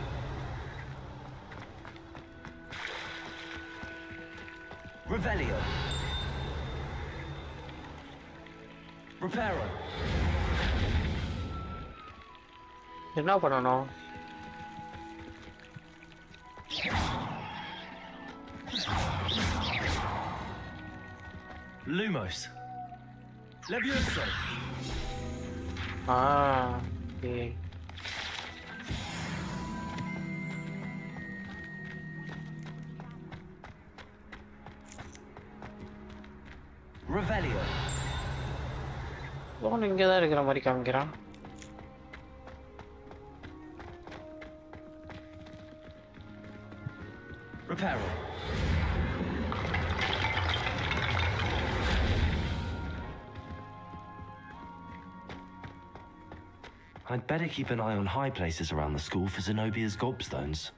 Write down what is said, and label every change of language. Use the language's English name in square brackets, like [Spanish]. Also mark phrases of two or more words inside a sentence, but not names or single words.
[English] Revelio. Reparo. [Tamil] என்ன பண்ணணும்? [English] Lumos. Levioso. Okay. Revelio. [Tamil] அவன் இங்கே தான் இருக்கிற மாதிரி காமிக்கிறான். [English] Reparo. I'd better keep an eye on high places around the school for Zenobia's gobstones.